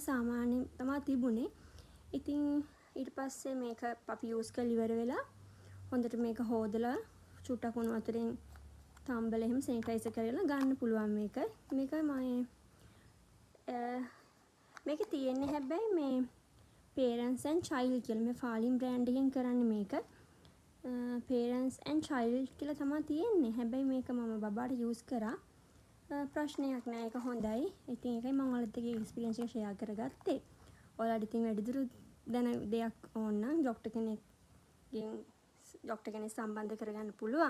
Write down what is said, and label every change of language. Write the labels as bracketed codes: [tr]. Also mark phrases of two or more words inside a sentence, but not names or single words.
[si] සාමාන්‍යයෙන් තමයි තිබුණේ. ඉතින් ඊට පස්සේ මේක අපි යූස් කරලා ඉවර වෙලා හොඳට මේක හොදලා චුට්ටක් වුණ වතුරෙන් තම්බලා එහෙම සැනිටයිසර් කරලා ගන්න පුළුවන් මේක. මේක තියෙන්නේ හැබැයි මේ [en] parents and child [si] කියලා මේ ෆාලින් බ්‍රෑන්ඩ් එකෙන් කරන්නේ මේක. [en] parents and child [si] කියලා තමයි තියෙන්නේ. හැබැයි මේක මම බබාට යූස් කරා. ප්‍රශ්නයක් නෑ, ඒක හොඳයි. ඉතින් ඒකයි මම ඔයාලත් එක්ක එක්ස්පීරියන්ස් එක ෂෙයා කරගත්තේ. ඔයාලට ඉතින් වැඩිදුර දැන දෙයක් ඕන නම් ડોක්ටර් කෙනෙක් සම්බන්ධ කරගන්න පුළුවන්.